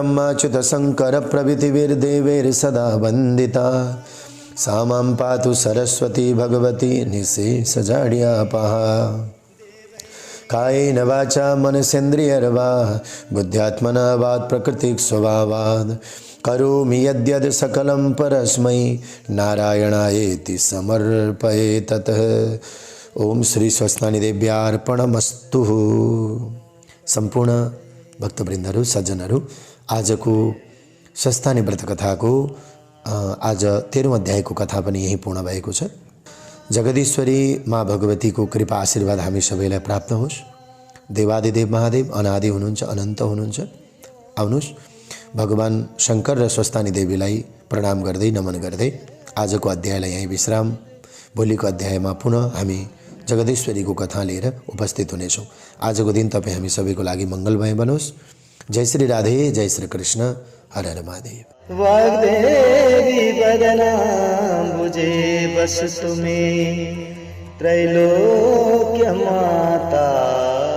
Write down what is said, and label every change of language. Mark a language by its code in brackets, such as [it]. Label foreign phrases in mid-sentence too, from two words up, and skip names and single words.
[sa] ब्रह्माच्युतशङ्करप्रभृतिभिर्देवैर्सदा वन्दिता सा मां पातु सरस्वती भगवती निःशेषजाड्यापहा कायेन वाचा मनसेन्द्रियर्वा बुद्ध्यात्मना वात् प्रकृतिक स्वभावात् करोमि यद्यद् सकलं परस्मै नारायणायेति समर्पये ततः। ओम श्री स्वस्तानी देव्यार्पणमस्तु। [ne] सम्पूर्ण भक्तवृन्दहरू, सज्जनहरू, आजको स्वस्तानी व्रत कथाको आज 13औं अध्यायको कथा पनि यही पूर्ण भएको छ। जगदीश्वरी माँ भगवतीको कृपा आशीर्वाद हामी सबैलाई प्राप्त होस्। देवादिदेव महादेव अनादि हुनुहुन्छ, अनन्त हुनुहुन्छ। आउनुहोस् भगवान शङ्कर र स्वस्तानी देवीलाई प्रणाम गर्दै नमन गर्दै आजको अध्यायलाई यही विश्राम। भोलिको अध्यायमा पुनः हामी जगदीश्वरीको कथा लिएर उपस्थित हुनेछौँ। आजको दिन तपाईँ हामी सबैको लागि मङ्गलमय बनोस्। जय श्री राधे, जय श्री कृष्ण, हर हर महादेव। [sa] वाग्देवी वदनाम्बुजे वसतु मे त्रैलोक्य माता।